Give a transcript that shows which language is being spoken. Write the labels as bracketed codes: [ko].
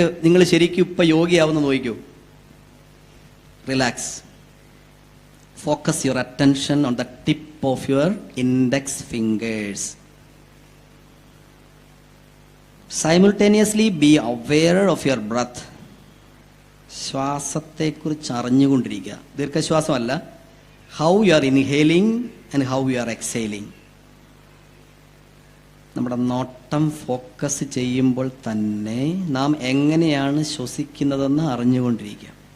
[ml] നിങ്ങൾ ശരിക്കും ഇപ്പൊ യോഗിയാവുന്ന നോക്കൂ. Relax. [en] focus your attention on the tip of your index fingers. Simultaneously be aware of your breath. [ml] ശ്വാസത്തെക്കുറിച്ച് അറിഞ്ഞുകൊണ്ടിരിക്കുക. ദീർഘശ്വാസമല്ല. [en] How you are inhaling and how you are exhaling. [ml] നമ്മുടെ നോട്ടം focus ചെയ്യുമ്പോൾ തന്നെ നാം എങ്ങനെയാണ് ശ്വസിക്കുന്നതെന്ന് അറിഞ്ഞുകൊണ്ടിരിക്കുക.